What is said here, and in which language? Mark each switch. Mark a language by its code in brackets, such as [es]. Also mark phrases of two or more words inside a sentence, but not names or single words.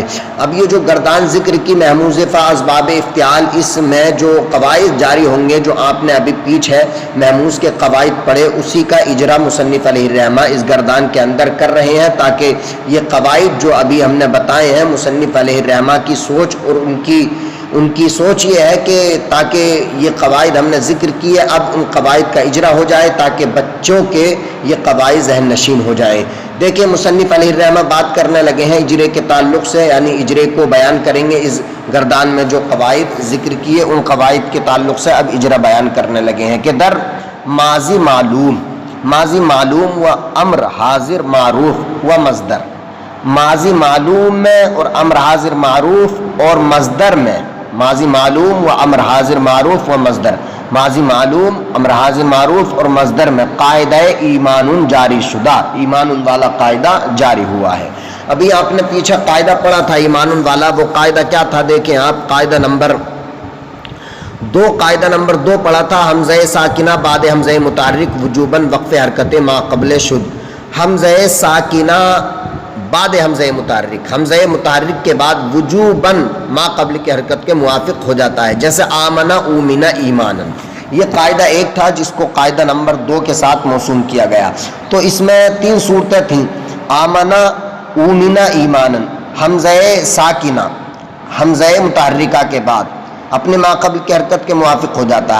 [ur] اب یہ جو گردان ذکر کی محموز فا اسباب افتعال، اس میں جو قواعد جاری ہوں گے، جو آپ نے ابھی پیچھے محموز کے قواعد پڑھے، اسی کا اجرا مصنف علیہ الرحمٰ اس گردان کے اندر کر رہے ہیں، تاکہ یہ قواعد جو ابھی ہم نے بتائے ہیں، مصنف علیہ الرحمٰ کی سوچ اور ان کی سوچ یہ ہے کہ تاکہ یہ قواعد ہم نے ذکر کیے، اب ان قواعد کا اجرا ہو جائے تاکہ بچوں کے یہ قواعد ذہن نشین ہو جائے۔ دیکھیں مصنف علیہ الرحمٰ بات کرنے لگے ہیں اجرے کے تعلق سے، یعنی اجرے کو بیان کریں گے، اس گردان میں جو قواعد ذکر کیے ان قواعد کے تعلق سے اب اجرا بیان کرنے لگے ہیں کہ [fa] در ماضی معلوم و امر حاضر معروف و مصدر، ماضی معلوم میں اور امر حاضر معروف اور مصدر میں، ماضی معلوم و امر حاضر معروف و مصدر، [ur] ماضی معلوم، امر حاضر معروف اور مصدر میں [fa] قاعدہ ایمان جاری شدہ، [ur] ایمان والا قاعدہ جاری ہوا ہے۔ ابھی آپ نے پیچھے قاعدہ پڑھا تھا ایمان والا، وہ قاعدہ کیا تھا دیکھیں آپ، قاعدہ نمبر 2 پڑھا تھا، [fa] حمزہ ساکنہ بعد حمزہ متحرک وجوباً وقف حرکت ما قبل شد۔ حمزہ ساکنہ بعد حمزہ متحرک، [ur] حمزہ متحرک کے بعد وجوباً ما قبل کی حرکت کے موافق ہو جاتا ہے، جیسے آمنا اومنا ایمانا۔ یہ قاعدہ 1 تھا جس کو قاعدہ نمبر 2 کے ساتھ موسوم کیا گیا۔ تو اس میں 3 صورتیں تھیں، آمنا اومنا ایمانا، حمزہ ساکنہ حمزہ متحرکہ کے بعد اپنے ما قبل کی حرکت کے موافق ہو جاتا ہے۔